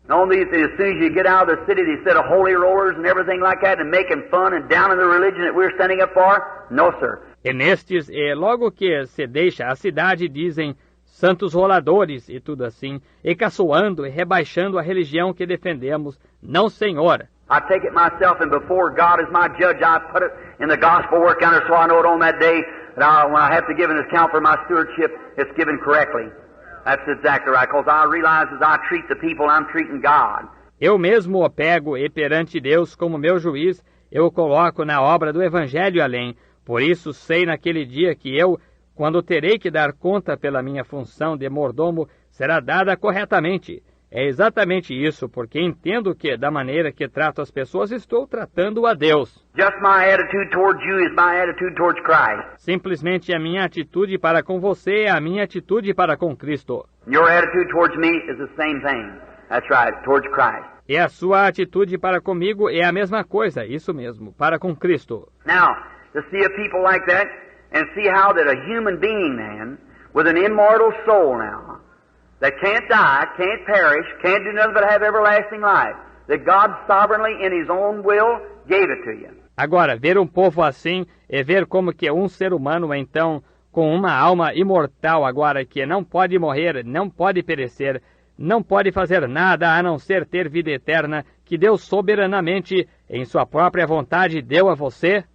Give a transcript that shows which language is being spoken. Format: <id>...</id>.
<en>Only as soon as you get out of the city, they set of holy rollers and everything like that and making fun and down in the religion that we're standing up for? No, sir.</en> <pt>E nestes, logo que se deixa a cidade, dizem santos roladores e tudo assim, e caçoando e rebaixando a religião que defendemos. Não, senhor.</pt> <en>I take it myself, and before God is my judge, I put it in the gospel work counter so I know it on that day that when I have to give an account for my stewardship, it's given correctly. That's exactly right, because I realize as I treat the people, I'm treating God.</en> <pt>Eu mesmo o pego e perante Deus como meu juiz, eu o coloco na obra do Evangelho além. Por isso sei naquele dia que eu, quando terei que dar conta pela minha função de mordomo, será dada corretamente. É exatamente isso, porque entendo que, da maneira que trato as pessoas, estou tratando a Deus.</pt> <en>Just my attitude towards you is my attitude towards Christ.</en> <pt>Simplesmente a minha atitude para com você é a minha atitude para com Cristo.</pt> <en>Your attitude towards me is the same thing. That's right, towards Christ.</en> <pt>E a sua atitude para comigo é a mesma coisa, isso mesmo, para com Cristo.</pt> <en>Now, to see a people like that, and see how that a human being then, with an immortal soul now, that can't die, can't perish, can't do nothing but have everlasting life, that God sovereignly in His own will gave it to you.</en> <pt>Agora, ver um povo assim é ver como que um ser humano, então, com uma alma imortal agora, que não pode morrer, não pode perecer, não pode fazer nada a não ser ter vida eterna, que Deus soberanamente, em sua própria vontade, deu a você.</pt>